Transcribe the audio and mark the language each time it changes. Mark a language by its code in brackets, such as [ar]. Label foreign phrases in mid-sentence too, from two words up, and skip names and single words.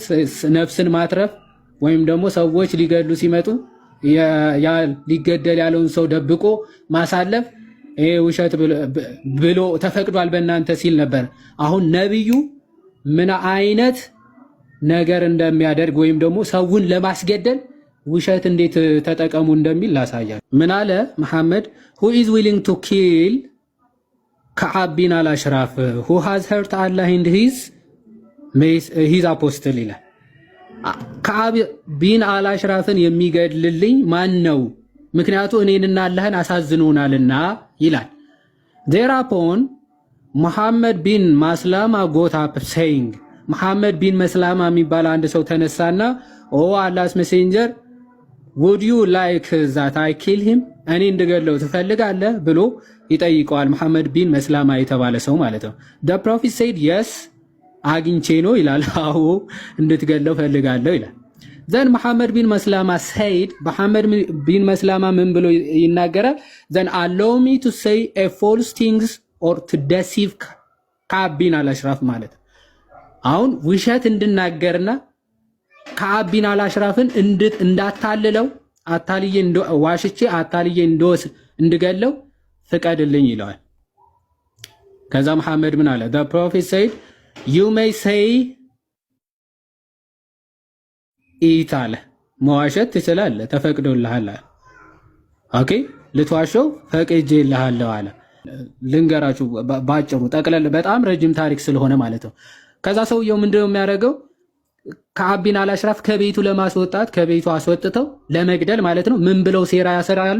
[am] ነፍስን ማትረፍ ወይም ደግሞ ሰዎች ሊገድሉ ሲመጡ ሊገደል ያለውን ሰው ደብቆ ማሳለፍ ይሄ ውሸት ብሎ ተፈቅዷል በእናንተ ሲል ነበር። አሁን ነብዩ ምን አይነት ነገር እንደሚያደርግ ወይም ደግሞ ሰውን ለማስገደል ውሸት እንዴት ተጠቀሙ እንደሚል ላሳያል። ምን አለ መሐመድ? [en] who is willing to kill ከዓብ ቢን አልአሽራፍ who has hurt Allah and his apostle ይላል። [am] ከዓብ ቢን አልአሽራፍን የሚገድልልኝ ማን ነው? ምክንያቱ እኔንና አላህን አሳዝኖናልና ይላል። [en] thereupon ሙሐመድ ቢን ማስላማ got up saying [am] ሙሐመድ ቢን መስላማ የሚባል አንድ ሰው ተነሳና [en] O Allah's messenger would you like that I kill him [am] እኔ እንድገለው ትፈልጋለህ ብሎ ይጠይቀዋል። ሙሐመድ ቢን መስላማ የተባለ ሰው ማለት ነው። [en] the prophet said yes [am] አግኝቼ ነው ይላል። አዎ እንድትገለው ፈልጋለሁ ይላል። [en] then ሙሐመድ ቢን መስላማ said [am] ሙሐመድ ቢን መስላማ ምን ብሎ ይናገራል? [en] then allow me to say a false things or to deceive [am] ከዓብ ቢን አልአሽራፍ ማለት አሁን ውሸት እንድናገርና ከዓብ ቢን አልአሽራፍን እንዳታልለው ዋሽቼ አታልዬ እንድገለው ፍቀድልኝ ይለዋል። ከዛ መሐመድ ምን አለ? [en] the prophet said you may say it [am] አለ። መዋሸት ትችላለህ፣ ተፈቅዶልሃል። ኦኬ ልትዋሸው ፈቅጄልሃለሁ አለ። ልንገራችሁ ባጭሩ ጠቅለል፣ በጣም ረጅም ታሪክ ስለሆነ ማለት ነው። ከዛ ሰውየው ምንድነው የሚያደርገው? ከዓብ ቢን አልአሽራፍ ከቤቱ ለማስወጣት ከቤቱ አስወጥተው ለመግደል ማለት ነው። ምን ብለው ሴራ ያሰራሉ?